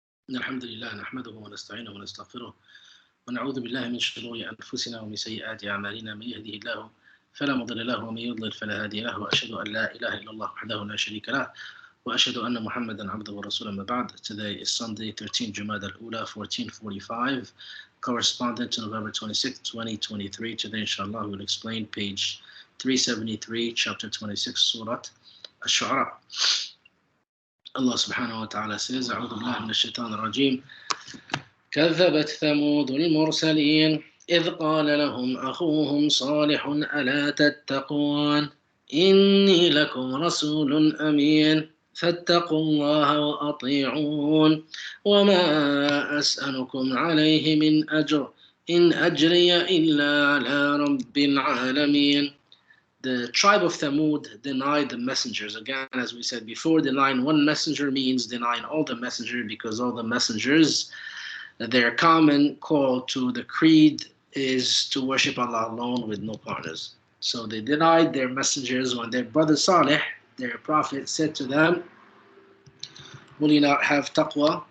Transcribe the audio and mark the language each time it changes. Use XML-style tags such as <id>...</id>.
<ar>الحمد لله نحمده ونستعينه ونستغفره ونعوذ بالله من شرور أنفسنا ومن سيئات أعمالنا. من يهده الله فلا مضل له ومن يضلل فلا هادي له، وأشهد أن لا إله إلا الله وحده لا شريك له وأشهد أن محمدا عبده ورسوله. أما بعد.</ar> <en>Today is Sunday, 13 Jumada al-Ula, 1445, corresponding to November 26, 2023. Today, inshallah, we'll explain page 373, chapter 26, Sourat Ashouaara. Allah subhanahu wa ta'ala says,</en> <ar>أعوذ بالله من الشيطان الرجيم. كذبت ثمود المرسلين إذ قال لهم أخوهم صالح ألا تتقون إني لكم رسول أمين فاتقوا الله وأطيعون وما أسألكم عليه من أجر إن أجري إلا على رب العالمين.</ar> <en>The tribe of Thamud denied the messengers. Again, as we said before, denying one messenger means denying all the messengers, because all the messengers, their common call to the creed is to worship Allah alone with no partners. So they denied their messengers when their brother Salih, their prophet, said to them, will you not have taqwa?</en>